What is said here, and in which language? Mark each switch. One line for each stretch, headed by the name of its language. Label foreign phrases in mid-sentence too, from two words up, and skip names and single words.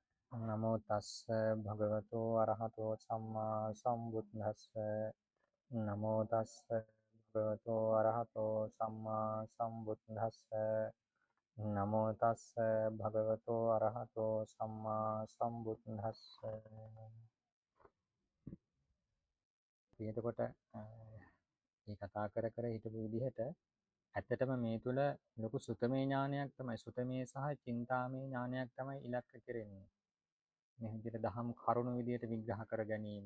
Pali: නමෝ තස්ස භගවතු අරහතෝ සම්මා සම්බුද්දස්ස නමෝ තස්ස භගවතු අරහතෝ සම්මා සම්බුද්දස්ස නමෝ තස්ස භගවතු අරහතෝ සම්මා සම්බුද්දස්ස.
Sinhala: එතකොට මේ කතා කර හිටපු විදිහට ඇත්තටම මේ තුල ලොකු සුතමේ ඥානයක් තමයි, සුතමේ සහ චින්තාමේ ඥානයක් තමයි ඉලක්ක කෙරෙන්නේ. මේ විදිහට දහම් කරුණු විදිහට විග්‍රහ කර ගැනීම.